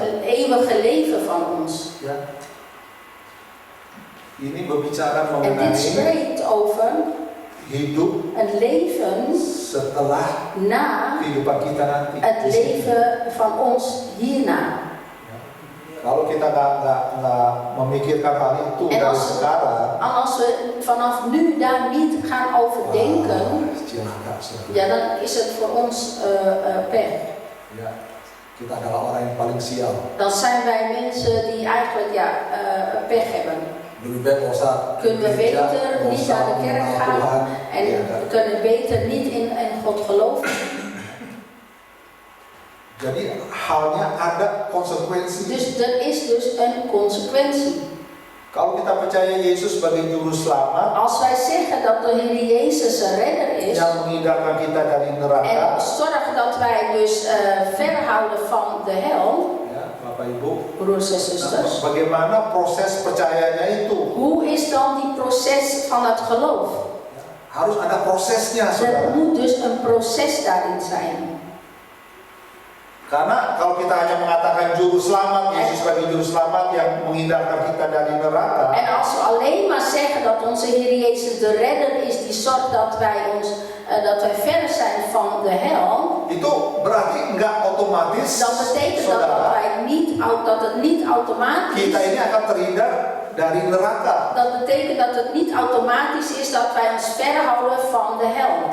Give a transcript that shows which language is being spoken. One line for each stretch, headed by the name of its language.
Dutch: het eeuwige leven van ons.
Indonesian: Ya. Ini berbicara
Dutch: En
Indonesian: mengenai
Dutch: dit spreekt over
Indonesian: hidup
Dutch: een leven
Indonesian: setelah
Dutch: na
Indonesian: kehidupan kita nanti.
Dutch: het leven van ons hierna.
Indonesian: Ya. Kalau kita nggak memikirkan hal itu
Dutch: En
Indonesian: dari
Dutch: als,
Indonesian: sekarang,
Dutch: als we vanaf nu daar niet gaan over denken,
Indonesian: celaka, saudara.
Dutch: ja, dan is het voor ons pech.
Indonesian: Ya. Kita adalah orang yang paling sial.
Dutch: Dan zijn wij mensen die eigenlijk pech hebben.
Indonesian: Lebih baik nggak usah
Dutch: Kunnen we
Indonesian: gereja,
Dutch: beter
Indonesian: nggak
Dutch: niet
Indonesian: usah
Dutch: naar de kerk
Indonesian: mengenal
Dutch: gaan
Indonesian: Tuhan.
Dutch: en
Indonesian: Ya, kan?
Dutch: we kunnen beter niet in God geloven.
Indonesian: Jadi halnya ada konsekuensi.
Dutch: Dus er is dus een consequentie.
Indonesian: Kalau kita percaya Yesus sebagai juru selamat
Dutch: Als wij zeggen dat de Heer Jezus een redder is
Indonesian: yang menghindarkan kita dari
Dutch: en
Indonesian: neraka,
Dutch: zorgen dat wij dus verhouden van de hel,
Indonesian: ya, Bapak Ibu,
Dutch: broers en zusters,
Indonesian: bagaimana proses percayanya itu?
Dutch: hoe is dan die proces van het geloof?
Indonesian: Harus ada prosesnya,
Dutch: Er
Indonesian: saudara.
Dutch: moet dus een proces daarin zijn.
Indonesian: Karena kalau kita hanya mengatakan juru selamat, Yesus sebagai juru selamat yang menghindarkan kita dari neraka,
Dutch: En als we alleen maar zeggen dat onze Heer Jezus de redder is die zorgt dat wij verder zijn van de hel,
Indonesian: itu berarti nggak otomatis,
Dutch: dan betekent dat
Indonesian: saudara,
Dutch: dat het niet automatisch
Indonesian: kita ini akan terhindar dari neraka.
Dutch: Dat betekent dat het niet automatisch is dat wij ons verhouden van de hel.